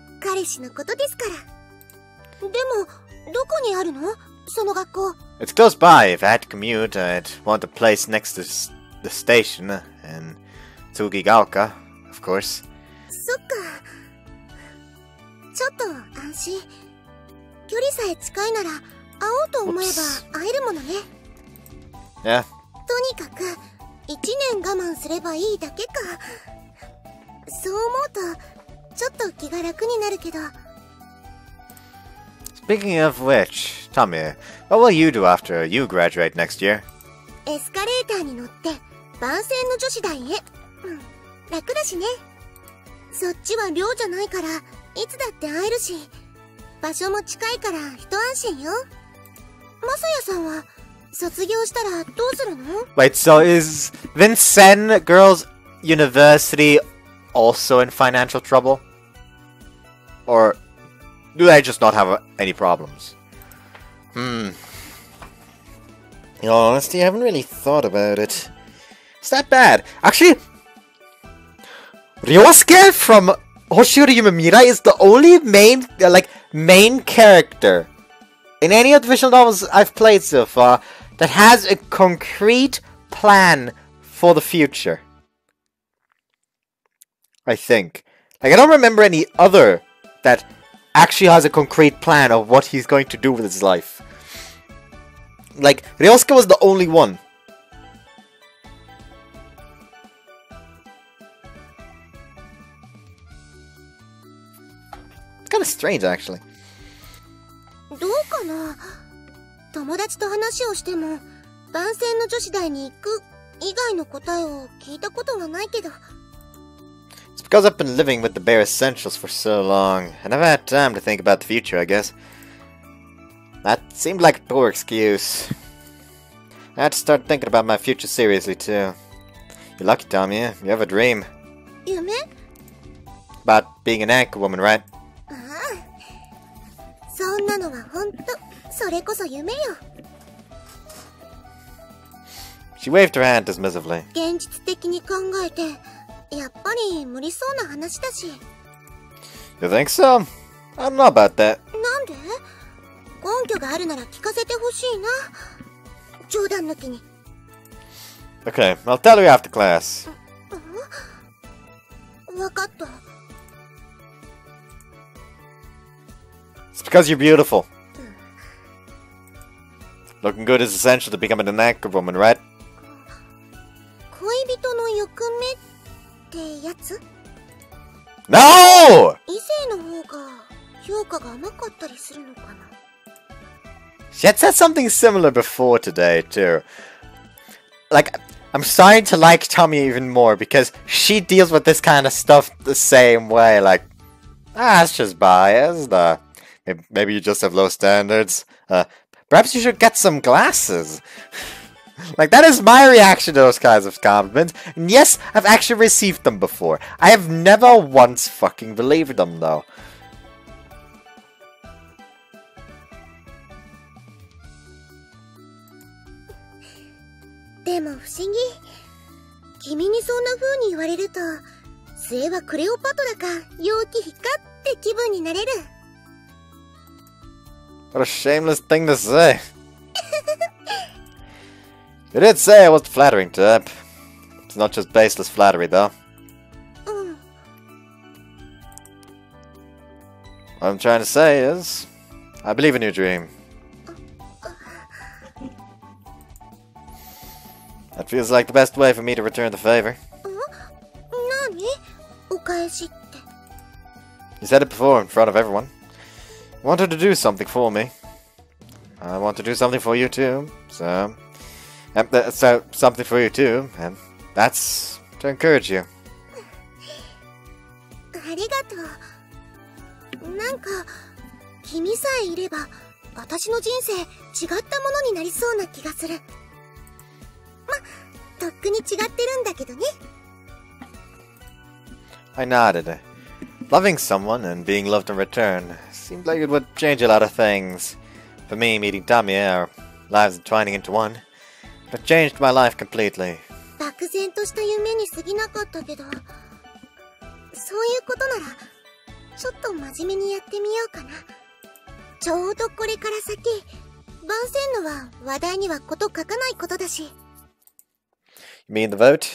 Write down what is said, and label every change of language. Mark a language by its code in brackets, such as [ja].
[ja] 彼氏のことですから。でも、どこにあるの？その学校。 [en] It's close by. If I had to commute, I'd want a place next to the station in Tsugigaoka, of course. [ja] そっか。ちょっと安心。距離さえ近いなら、会おうと思えば会えるものね。 [en] Yeah. [ja] とにかく、1年我慢すればいいだけか。そう思うと、ちょっと気が楽になるけど。 [en] Speaking of which, Tamie, what will you do after you graduate next year? [ja] エスカレーターに乗って番宣の女子大へ。楽だしね。そっちは寮じゃないからいつだって会えるし、場所も近いから一安心よ。マサヤさんは卒業したらどうするの？ [en] Wait, so is Vincennes Girls University also in financial trouble? Or do they just not have any problems? In all honesty, I haven't really thought about it. It's that bad. Actually, Ryosuke from Hoshiyori Yume Mirai is the only main character in any of the visual novels I've played so far that has a concrete plan for the future. I think. Like, I don't remember any other that actually has a concrete plan of what he's going to do with his life. Like, Ryosuke was the only one. It's kind of strange, actually. [ja] どうかな。友達と話をしても、番宣の女子大に行く以外の答えを聞いたことがないけど。 [en] It's because I've been living with the bare essentials for so long, I never had time to think about the future, I guess. That seemed like a poor excuse. I had to start thinking about my future seriously, too. You're lucky, Tamie. You have a dream. [ja] 夢? [en] About being an anchor woman, right? [ja] ああ。そんなのはほんと、それこそ夢よ。 [en] She waved her hand dismissively. [ja] 現実的に考えて、やっぱり無理そうな話だし。 You think so? I don't know about that. なんで？根拠があるなら聞かせてほしいな。冗談抜きに。 [en] Okay, I'll tell you after class. [ja] わかった。 [en] It's because you're beautiful. Looking good is essential to becoming an anchor woman, right? [ja] 恋人の欲目ってやつ？ [en] No! [ja] 異性の方が評価が甘かったりするのかな。 [en] She had said something similar before today, too. Like, I'm starting to like Tamie even more because she deals with this kind of stuff the same way. Like, it's just biased. Maybe you just have low standards. Perhaps you should get some glasses. Like, that is my reaction to those kinds of compliments. And yes, I've actually received them before. I have never once fucking believed them, though. [ja] でも不思議。君にそんな風に言われると、末はクレオパトラか陽気比かって気分になれる。 [en] What a shameless thing to say. You did say I was the flattering type. It's not just baseless flattery, though. [ja] うん。 [en] What I'm trying to say is, I believe in your dream. That feels like the best way for me to return the favor. [ja] 何？お返しって。 [en] You said it before in front of everyone. You wanted to do something for me. I want to do something for you too. So something for you too, and that's to encourage you. [ja] ありがとう。なんか、君さえいれば、私の人生違ったものになりそうな気がする。とっくに違ってるんだけどね。 [en] I nodded. Loving someone and being loved in return seemed like it would change a lot of things. For me, meeting Tamie, our lives entwining into one, it changed my life completely. [ja] 漠然とした夢に過ぎなかったけど、そういうことなら、ちょっと真面目にやってみようかな。ちょうどこれから先、番宣のは話題にはこと書かないことだし。 [en] You mean the vote?